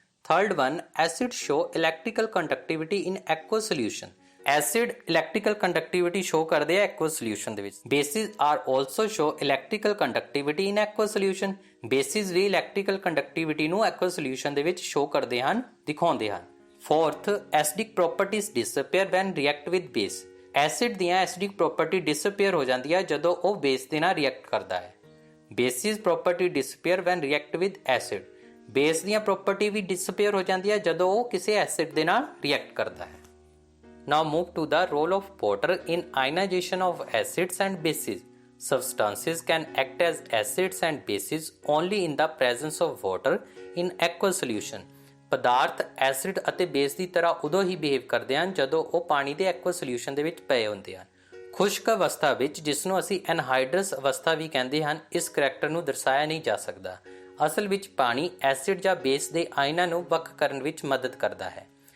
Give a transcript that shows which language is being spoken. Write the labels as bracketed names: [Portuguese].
[English] Third one, acid show electrical conductivity in aqueous solution. [Punjabi] Acid electrical conductivity show ਕਰਦੇ ਆ ਐਕੁਅਸ solution ਦੇ ਵਿੱਚ। [English] Bases are also show electrical conductivity in aqueous solution. [Punjabi] Basis we electrical conductivity ਨੂੰ ਐਕੁਅਸ solution ਦੇ ਵਿੱਚ show ਕਰਦੇ ਹਨ, ਦਿਖਾਉਂਦੇ ਹਨ। [English] Fourth, acidic properties disappear when react with base. [Punjabi] Acid ਦੀਆਂ ਐਸਿਡਿਕ ਪ੍ਰੋਪਰਟੀ ਡਿਸਅਪੀਅਰ ਹੋ ਜਾਂਦੀ ਹੈ ਜਦੋਂ ਉਹ ਬੇਸ ਦੇ ਨਾਲ ਰਿਐਕਟ ਕਰਦਾ ਹੈ। [English] Bases property disappear when react with acid. [Punjabi] Base ਦੀਆਂ ਪ੍ਰੋਪਰਟੀ ਵੀ ਡਿਸਅਪੀਅਰ ਹੋ ਜਾਂਦੀ ਹੈ ਜਦੋਂ ਉਹ ਕਿਸੇ ਐਸਿਡ ਦੇ ਨਾਲ ਰਿਐਕਟ ਕਰਦਾ ਹੈ। [English] Now move to the role of water in ionization of acids and bases. Substances can act as acids and bases only in the presence of water in aqueous solution. [Punjabi] ਪਦਾਰਥ acid ਅਤੇ base ਦੀ ਤਰ੍ਹਾਂ ਉਦੋਂ ਹੀ behave ਕਰਦੇ ਹਨ ਜਦੋਂ ਉਹ ਪਾਣੀ ਦੇ ਐਕੁਅਸ ਸੋਲਿਊਸ਼ਨ ਦੇ ਵਿੱਚ ਪਏ ਹੁੰਦੇ ਹਨ। ਖੁਸ਼ਕ ਅਵਸਥਾ ਵਿੱਚ, ਜਿਸ ਨੂੰ ਅਸੀਂ ਐਨਹਾਈਡਰਸ ਅਵਸਥਾ ਵੀ ਕਹਿੰਦੇ ਹਨ, ਇਸ ਕਰੈਕਟਰ ਨੂੰ ਦਰਸਾਇਆ ਨਹੀਂ ਜਾ ਸਕਦਾ। ਅਸਲ ਵਿੱਚ ਪਾਣੀ ਐਸਿਡ ਜਾਂ ਬੇਸ ਦੇ ਆਇਨਾਂ ਨੂੰ ਵੱਖ ਕਰਨ ਵਿੱਚ ਮਦਦ ਕਰਦਾ ਹੈ।